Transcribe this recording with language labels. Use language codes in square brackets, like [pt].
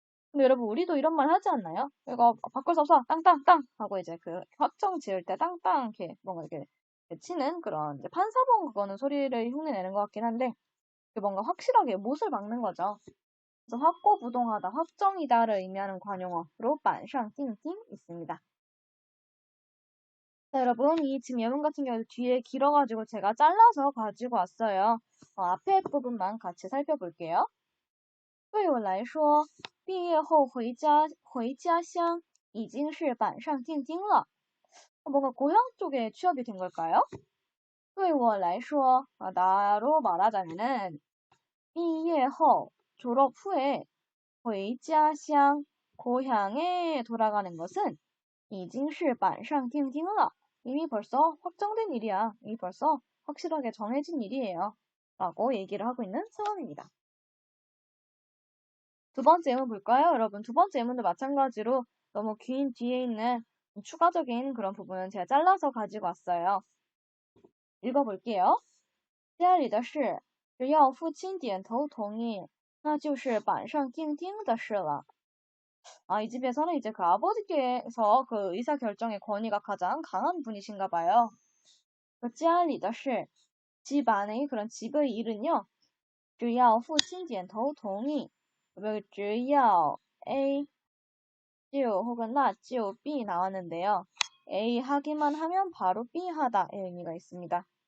[ko] 근데 여러분 우리도 이런 말 하지 않나요? 이거 바꿀 수 없어 땅땅땅 하고 이제 그 확정 지을 때 땅땅 이렇게 뭔가 이렇게 치는 그런 이제 판사본 그거는 소리를 흉내내는 것 같긴 한데 뭔가 확실하게 못을 박는 거죠. 그래서 확고부동하다, 확정이다를 의미하는 관용어로 板上 띵띵 있습니다. 자, 여러분, 이 지금 예문 같은 경우도 뒤에 길어가지고 제가 잘라서 가지고 왔어요. 앞에 부분만 같이 살펴볼게요. [zh] 对我来说，毕业后回家乡已经是板上钉钉了. [ko] 뭔가 고향 쪽에 취업이 된 걸까요? [zh] 对我来说, [ko] 나로 말하자면은 [zh] 毕业后, [ko] 졸업 후에 [zh] 回家乡, [ko] 고향에 돌아가는 것은 [zh] 已经是板上钉钉了. [ko] 이미 벌써 확정된 일이야. 이미 벌써 확실하게 정해진 일이에요. 라고 얘기를 하고 있는 상황입니다. 두 번째 예문 볼까요? 여러분, 두 번째 예문도 마찬가지로 너무 긴 뒤에 있는 추가적인 그런 부분은 제가 잘라서 가지고 왔어요. 읽어볼게요. [zh] 家里的事只要父亲点头同意那就是板上钉钉的事了. [ko] 이 집에서는 이제 그 아버지께서 그 의사결정의 권위가 가장 강한 분이신가 봐요. 그 [zh] 家里的事, [ko] 집 안의 그런 집의 일은요. [zh] 只要父亲点头同意, 只要 [ko] A, [zh] 就 [ko] 혹은 not, [zh] 就 [ko] B 나왔는데요. A 하기만 하면 바로 B 하다의 의미가 있습니다.